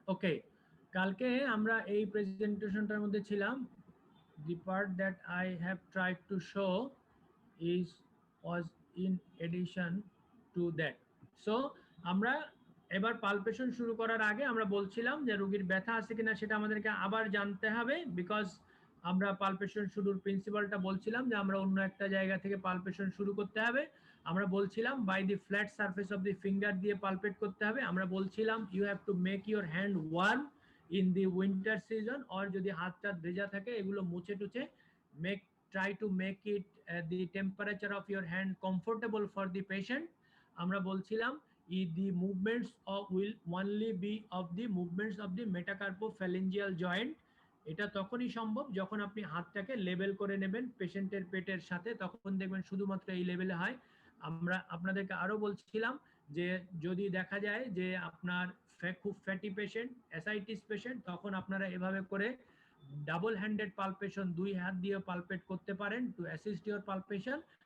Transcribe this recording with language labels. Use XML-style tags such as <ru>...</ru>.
<bn>ওকে, কালকে আমরা এই প্রেজেন্টেশনটার মধ্যে ছিলাম।</bn> <en>The part that I have tried to show was in addition to that.</en> <bn>So আমরা এবার পালপেশন শুরু করার আগে আমরা বলছিলাম যে রোগীর ব্যথা আছে কিনা সেটা আমাদেরকে আবার জানতে হবে, বিকজ আমরা পালপেশন শুরুর প্রিন্সিপালটা বলছিলাম যে আমরা অন্য একটা জায়গা থেকে পালপেশন শুরু করতে হবে। আমরা বলছিলাম</bn> <en>By the flat surface of the finger দিয়ে palpate করতে হবে।</en> <bn>আমরা বলছিলাম</bn> <en>you have to make your hand warm in the winter season, or</en> <bn>যদি হাতটা ভেজা থাকে এগুলো মুছে টুছে</bn> <en>try to make it the temperature of your hand comfortable for the patient.</en> <bn>আমরা বলছিলাম</bn> <en>the movements will only be of the movements of the metacarpophalangeal joint.</en> <bn>এটা তখনই সম্ভব যখন আপনি হাতটাকে লেভেল করে নেবেন পেশেন্টের পেটের সাথে, তখন দেখবেন শুধুমাত্র এই লেভেলে হয়। আমরা আপনাদেরকে আরো বলছিলাম যে যদি দেখা যায় যে আপনার খুব ফ্যাটি পেশেন্ট, অ্যাসাইটিস পেশেন্ট, তখন আপনারা এভাবে করে ডাবল হ্যান্ডেড পালপেশন, দুই হাত দিয়ে পালপেট করতে পারেন</bn> <en>To assist your palpation.</en>